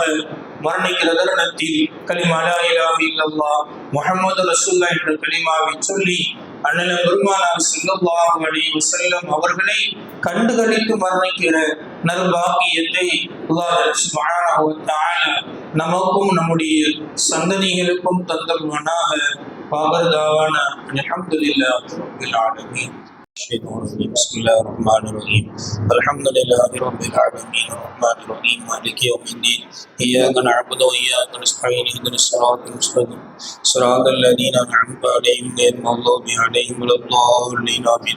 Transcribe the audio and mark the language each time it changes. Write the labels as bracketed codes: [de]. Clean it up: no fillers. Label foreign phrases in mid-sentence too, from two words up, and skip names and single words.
[ta] மரணிக்கிற தருணத்தில் கலிமா [ar] لا إله إلا الله محمد رسول الله [ta] என்ற கலிமாவை சொல்லி அண்ணல் பெருமானார் [ar] صلى الله عليه وسلم [ta] அவர்களை கண்டுகளித்து மரணிக்கிற நல்பாக்கியத்தை [ar] الله سبحانه وتعالى [ta] நமக்கும் நம்முடைய சந்ததிகளுக்கும் தந்தல்வானாக. [ar] பாகர்தாவான الحمد لله رب العالمين. بسم الله الرحمن الرحيم. الحمد لله رب العالمين الرحمن الرحيم مالك يوم الدين. إياك نعبد وإياك نستعين اهدنا الصراط المستقيم صراط الذين أنعمت عليهم غير المغضوب عليهم ولا الضالين آمين.